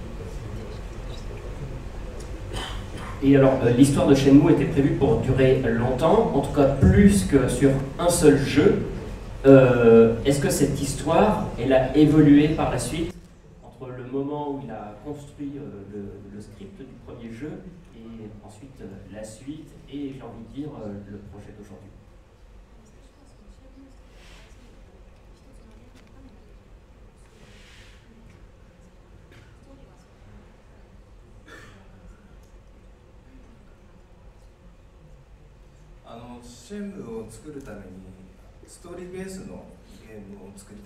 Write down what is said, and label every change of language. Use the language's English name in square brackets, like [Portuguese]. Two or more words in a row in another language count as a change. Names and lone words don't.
[French] Et alors, l'histoire de Shenmue était prévue pour durer longtemps, en tout cas plus que sur un seul jeu. Est-ce que cette histoire, elle a évolué par la suite entre le moment où il a construit le script du premier jeu et ensuite la suite et, j'ai envie de dire, le projet d'aujourd'hui? [Japanese] シェンムを作るためにストーリーベースのゲームを作り